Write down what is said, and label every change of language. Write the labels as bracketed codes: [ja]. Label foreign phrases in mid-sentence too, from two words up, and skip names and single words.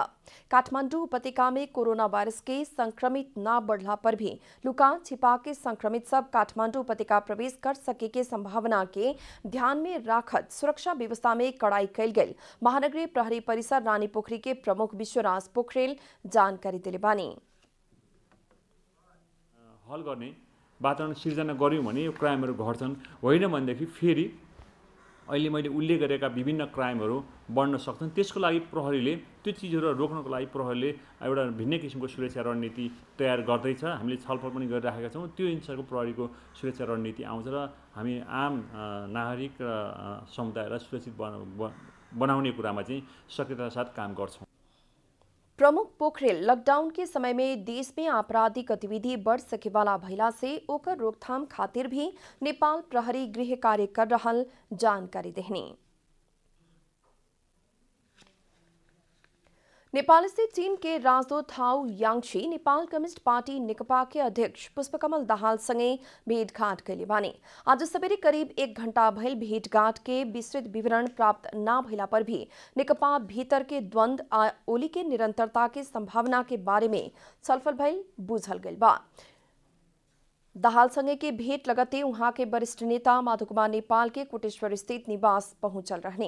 [bho] काठमांडू उपत्यका में कोरोना वायरस के संक्रमित न बढ़ला पर भी लुका छिपा के संक्रमित सब काठमांडू उपत्यका प्रवेश कर सके के संभावना के ध्यान में राखत सुरक्षा व्यवस्था में कड़ाई कइल गेल महानगरीय प्रहरी परिसर रानी पोखरी के प्रमुख विश्वराज पोखरेल जानकारी दिले बानी। [ne] हल गर्ने वातावरण सिर्जना गर्यौं भने यो क्राइमहरू घट्छन्, होइन भनेदेखि फेरि अहिले मैले उल्लेख गरेका विभिन्न क्राइमहरू बढ्न सक्छन्। त्यसको लागि प्रहरीले त्यो चिजहरू रोक्नको लागि प्रहरीले एउटा भिन्न किसिमको सुरक्षा रणनीति तयार गर्दैछ। हामीले छलफल पनि गरिराखेका छौँ। त्यो अनुसारको प्रहरीको सुरक्षा रणनीति आउँछ र हामी आम नागरिक समुदायलाई सुरक्षित बनाउने कुरामा चाहिँ सक्रियताका साथ काम गर्छौँ। [bho] प्रमुख पोखरेल लॉकडाउन के समय में देश में आपराधिक गतिविधि बढ़ सके वाला भइला से ओकर रोकथाम खातिर भी नेपाल प्रहरी गृह कार्य कर रहल जानकारी देहनी। नेपाल से चीन के राजदूत हाउ याङशी नेपाल कम्युनिस्ट पार्टी नेकपा के अध्यक्ष पुष्पकमल दाहाल संगे भेंटघाट कइले बानी। आज सबेरे करीब 1 घंटा भइल भेंटघाट के विस्तृत विवरण प्राप्त न भइला पर भी नेकपा भीतर के द्वंद्व आ ओली के निरंतरता के संभावना के बारे में छलफल भइल बुझल गइल बा। दाहाल संगे के भेंट लगते उहाँ के वरिष्ठ नेता माधव कुमार नेपाल के कोटेश्वर स्थित निवास पहुंचल रहने।